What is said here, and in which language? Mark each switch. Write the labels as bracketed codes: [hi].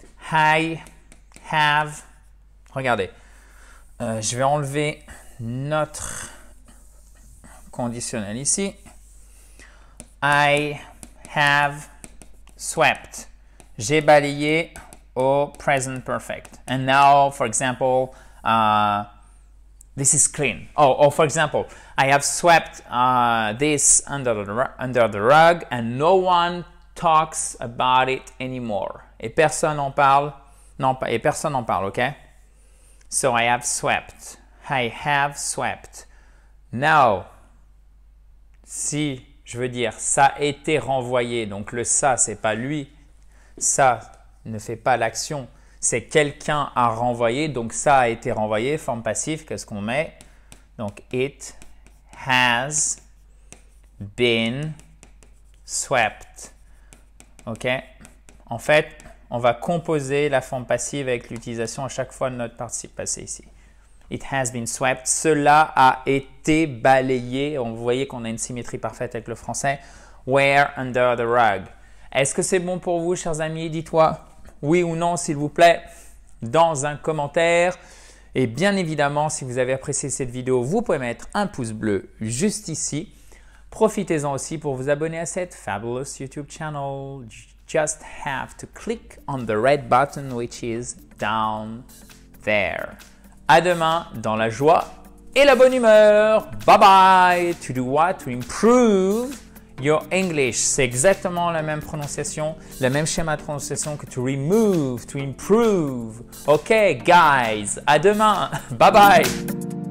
[en] I have. [fr] Regardez. Je vais enlever notre conditionnel ici. [en] I have swept. [fr] J'ai balayé au present perfect. [en] And now, for example, this is clean. Oh, for example, I have swept this under the rug and no one talks about it anymore. [fr] Et personne n'en parle. Non, et personne n'en parle, OK? [en] So I have swept. I have swept. Now, [fr] si je veux dire ça a été renvoyé, donc le ça, c'est pas lui. Ça ne fait pas l'action, c'est quelqu'un a renvoyé, donc ça a été renvoyé, forme passive, qu'est-ce qu'on met? Donc, [en] it has been swept. OK? [fr] En fait, on va composer la forme passive avec l'utilisation à chaque fois de notre participe passé ici. [en] It has been swept. [fr] Cela a été balayé. Vous voyez qu'on a une symétrie parfaite avec le français. [en] Where under the rug. [fr] Est-ce que c'est bon pour vous, chers amis? Dites-moi oui ou non, s'il vous plaît, dans un commentaire. Et bien évidemment, si vous avez apprécié cette vidéo, vous pouvez mettre un pouce bleu juste ici. Profitez-en aussi pour vous abonner à cette [en] fabulous YouTube channel. You just have to click on the red button which is down there. [fr] À demain dans la joie et la bonne humeur. Bye bye. [en] To do what? To improve your English. [fr] C'est exactement la même prononciation, le même schéma de prononciation que [en] to remove, to improve. OK, guys. [fr] À demain. Bye bye.